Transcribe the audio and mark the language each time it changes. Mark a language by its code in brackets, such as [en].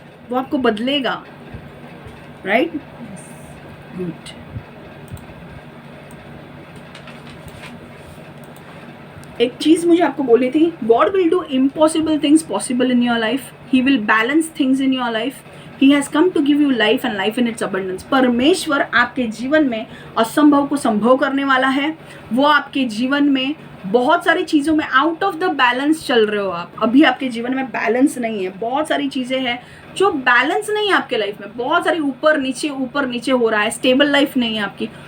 [hi] वो आपको बदलेगा, [en] Right? Good. [hi] एक चीज मुझे आपको बोली थी, [en] God will do impossible things possible in your life. He will balance things in your life. He has come to give you life and life in its abundance. [hi] परमेश्वर आपके जीवन में असंभव को संभव करने वाला है। वो आपके जीवन में बहुत सारी चीज़ों में [en] out of the balance [hi] चल रहे हो आप। अभी आपके जीवन में बैलेंस नहीं है। बहुत सारी चीज़ें हैं जो बैलेंस नहीं है आपके लाइफ में। बहुत सारी ऊपर नीचे हो रहा है। स्टेबल लाइफ नहीं है आपकी।